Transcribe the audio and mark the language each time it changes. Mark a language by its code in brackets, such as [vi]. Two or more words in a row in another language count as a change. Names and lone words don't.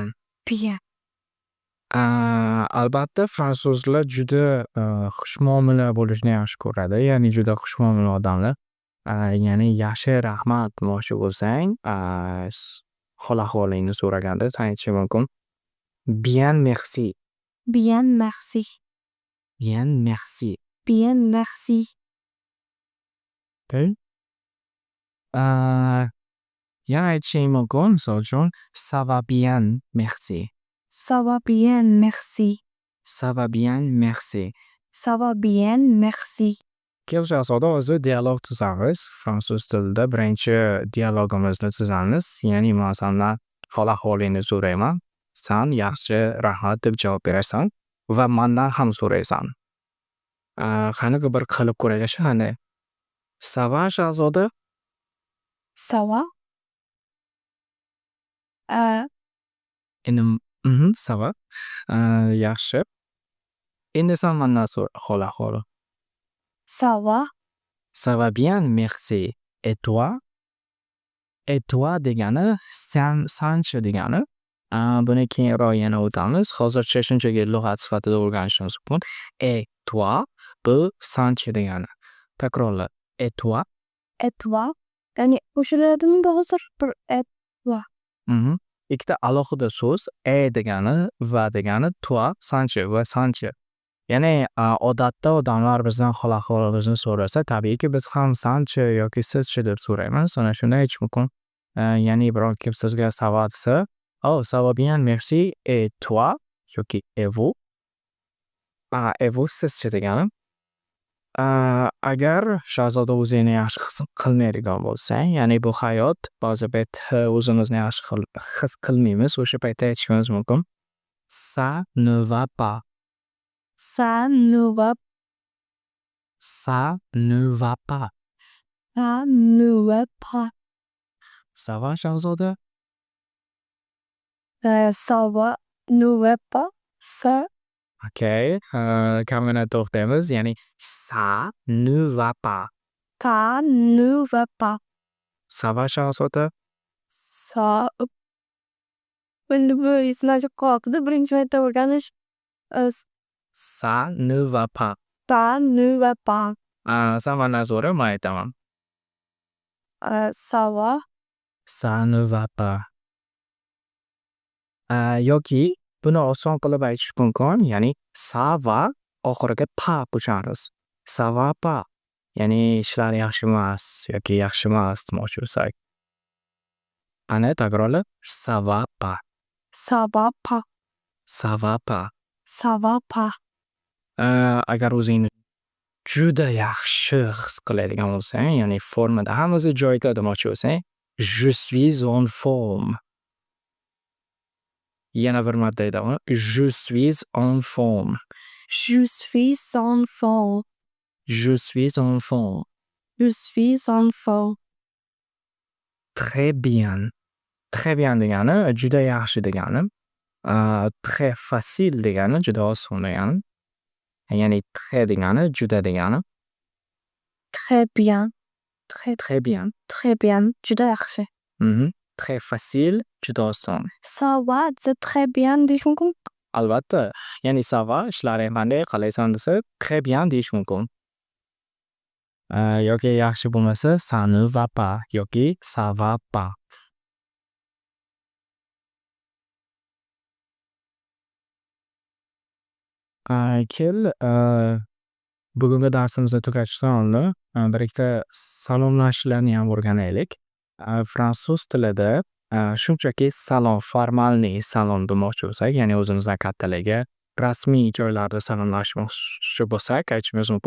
[fr] bien, [uz] Albatta fransuzlar juda xushmuomala bo'lishni yaxshi ko'radi. Ya'ni juda xushmuomala odamlar. Ya'ni yaxshi rahmat demoqchi bo'lsang, hol ahvolingni so'raganda sen aytishing mumkin. [fr] Bien merci, bien, merci, bien merci. bien, merci, [uz] Okay. Yana aytishing mumkin, misol uchun [fr] ça va bien, merci. ça va bien, merci, Ça va bien, merci. ça va bien, merci. [uz] Kel Shahzoda, hozir dialog tuzamiz. Fransuz tilida birinchi dialogimizni tuzamiz. Ya'ni men sendan hol ahvolingni so'rayman. Sen yaxshi, rahmat deb javob berasan va mendan ham so'raysan. Qani bir qilib ko'raylik qani. [fr] Ça va Shahzoda? Ça va? Endi ça va. [uz] Yaxshi. Endi sen mendan so'ra hol ahvoli. [fr] Ça va? Ça va bien, merci. Et toi? Et toi [uz] degani sanchi degani. Buni keyinroq yana o'tamiz. Hozircha shunchaki lug'at sifatida o'rganishimiz mumkin. [fr] Et toi [uz] bu sanchi degani. Takrorla. [fr] Et toi. Et toi? [uz] Ya'ni qo'shiladimi hozir bir [fr] et toi. [uz] Ikkita alohida so'z e degani va degani toi sanchi va sanchi. Ya'ni odatda odamlar bizdan hol ahvolimizni so'rasa, tabiiyki biz ham sanchi yoki sizchi deb so'raymiz. Ana shunda aytish mumkin. Ya'ni biror kim sizga ça va desa, [fr] "Oh, ça va bien, merci. Et toi?" yoki "Et vous?" Et vous [uz] sizchi degani. Agar Shahzoda o'zingni yaxshi his qilmaydigan bo'lsang, ya'ni bu hayot ba'zi payt o'zimizni yaxshi his qilmaymiz, o'sha paytda aytishimiz mumkin. [fr] Ça ne va pas. Ça ne va, Ça ne va pas. ça ne va pas. Ça va Shahzoda? Ça va, ne va pas. Ça, [uz] Okay. Kamgina to'xtaymiz. Ya'ni [fr] ça ne va pas. Ça ne va pas. Ça va Shahzoda? [uz] Ça endi bu esimdan qoldi. Birinchi marta o'rganish. [fr] Ça ne va pas. Ça ne va pas. Ça va [uz] zo'ri, men aytaman. [fr] Ça va. Ça ne va pas. [uz] Yoki buni oson qilib aytish mumkin, ya'ni [fr] ça va [uz] oxiriga pa qo'shamiz. [fr] Ça va pas. [uz] Ya'ni ishlar yaxshi emas yoki yaxshi emas demoqchi bo'lsak. Qani takrorla. [fr] Ça va pas. Ça va pas. Ça va pas. Ça va pas. [uz] Agar o'zingni juda yaxshi his qiladigan bo'lsang, ya'ni formada hammasi joyida demoqchi bo'lsang, [fr] je suis en forme. [uz] Yana bir marta aytaman. [fr] Je suis en forme. Je suis en forme. Je suis en forme. Je suis en forme. Très bien. Très bien [uz] degani juda yaxshi degani. [fr] Très facile [uz] degani juda oson degani. Ya'ni très degani juda degani. [fr] Très bien. Très bien. Très bien. [uz] Juda yaxshi. [fr] Très facile [uz] juda oson. [fr] Ça va [uz] desa [fr] très bien [uz] deyish mumkin. Albatta. Ya'ni [fr] ça va [uz] ishlaring qanday qalaysan desa [fr] très bien [uz] deyish mumkin. Yoki yaxshi bo'lmasa [fr] ça ne va pas [uz] yoki [fr] ça va pas. [uz] Kel bugungi darsimizni tugatishdan oldin bir ikkita salomlashishlarni ham o'rganaylik. Fransuz tilida shunchaki salom, formalniy salom demoqchi bo'lsak, ya'ni o'zimizdan kattaligi rasmiy joylarda salomlashmoqchi bo'lsak, aytishimiz mumkin.